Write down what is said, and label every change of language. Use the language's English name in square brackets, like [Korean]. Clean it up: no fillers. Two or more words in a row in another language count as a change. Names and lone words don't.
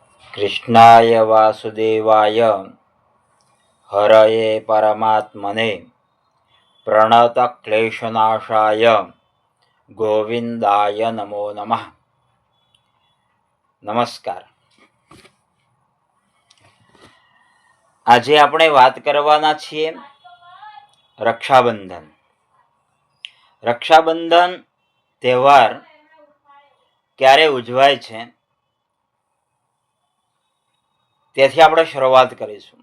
[Sanskrit] कृष्णाय वासुदेवाय हरये परमात्मने प्रणतक्लेशनाशाय गोविंदाय नमो नमः। [Gujarati] नमस्कार। આજે આપણે વાત કરવાના છીએ રક્ષાબંધન. રક્ષાબંધન તહેવાર ક્યારે ઉજવાય છે તેથી આપણે શરૂઆત કરીશું.